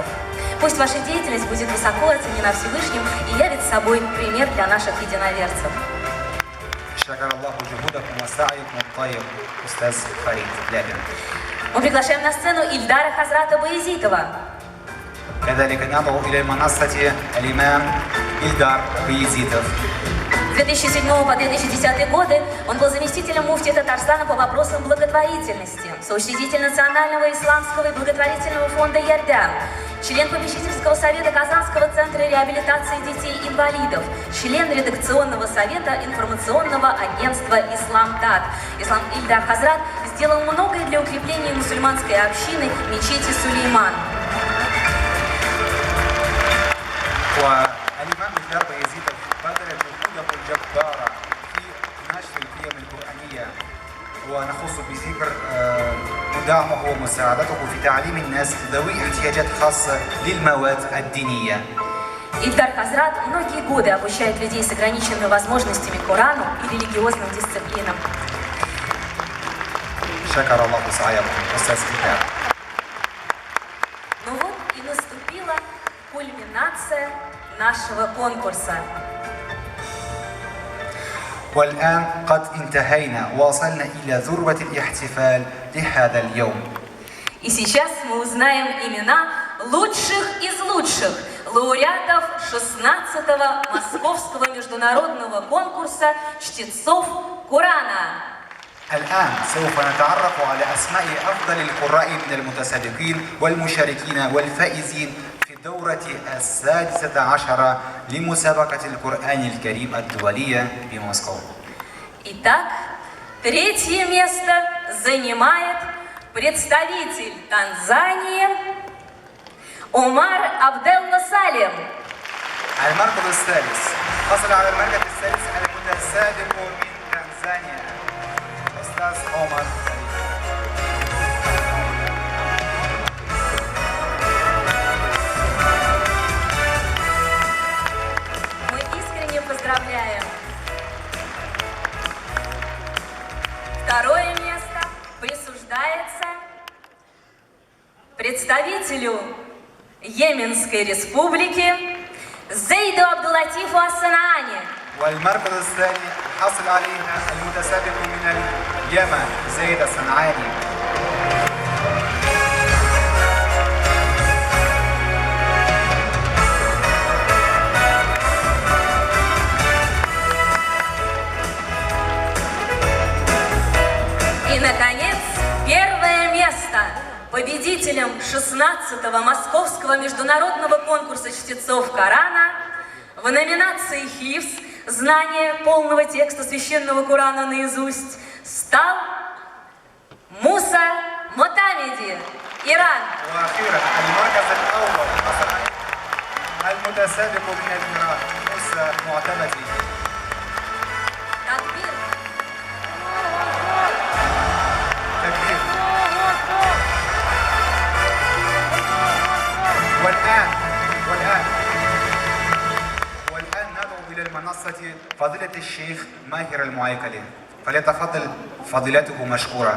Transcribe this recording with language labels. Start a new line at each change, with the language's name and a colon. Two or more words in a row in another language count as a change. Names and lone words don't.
Russian: Пусть ваша деятельность будет высоко оценена Всевышним и явит собой пример для наших единоверцев.
Arabic: شكر الله جهودكم وسعيكم الطيب أستاذ فريد لاپin.
Russian: Мы приглашаем на сцену Ильдара Хазрата Баязитова.
Arabic: كذلك ندعو إلى منصة الإمام إلدار بيزيتوف.
Russian: 2007 по 2010 годы он был заместителем муфтия Татарстана по вопросам благотворительности, соучредитель Национального исламского и благотворительного фонда «Ярдям», член попечительского совета Казанского центра реабилитации детей-инвалидов, член редакционного совета информационного агентства «Исламтат». Ислам Ильдар Хазрат сделал многое для укрепления мусульманской общины мечети Сулейман.
Arabic: والإمام إلدار بايزيد بذل جهوده الجبارة في نشر القيم القرآنية، ونخص بذكر دعمه ومساعدته في تعليم الناس ذوي احتياجات خاصة للمواد الدينية.
Russian: Ильдар Хазрат многие годы обучает людей с ограниченными возможностями Корану и религиозным дисциплинам.
Arabic: شكر الله سعيكم أستاذ إلدار.
Russian: Ну вот и наступила кульминация нашего конкурса.
Arabic: والآن قد انتهينا، وصلنا إلى ذروة الاحتفال لهذا اليوم.
Russian: И сейчас мы узнаем имена лучших из лучших лауреатов 16-го Московского международного конкурса чтецов Корана.
Arabic: الآن سوف نتعرف على أسماء أفضل القراء من المتسابقين والمشاركين والفائزين في الدورة 16 لمسابقة القرآن الكريم الدولية بموسكو.
Russian: Итак, третье место занимает представитель Танзании Умар Абделла Салим.
Arabic: المركز الثالث حصل على المركز الثالث المتسابق من تنزانيا أستاذ عمر سليم.
Russian: Мы искренне поздравляем. Второе место присуждается представителю Йеменской республики Зейду Абдулатифу Ас-Санаани.
Arabic: والمركز الثاني حصل عليه المتسابق من اليمن زيد الصنعاني.
Russian: И, наконец, первое место победителем 16-го Московского международного конкурса чтецов Корана в номинации «Хифз» знание полного текста священного Корана наизусть стал Муса Мотамеди, Иран.
Arabic: وأخيرا المركز الأول حصل عليه المتسابق من الإيران موسى معتمدي.
Russian: Такбир.
Arabic: تكبير. والآن ندعو إلى المنصة فضيلة الشيخ ماهر المعيقلي، فليتفضل فضيلته مشكورا.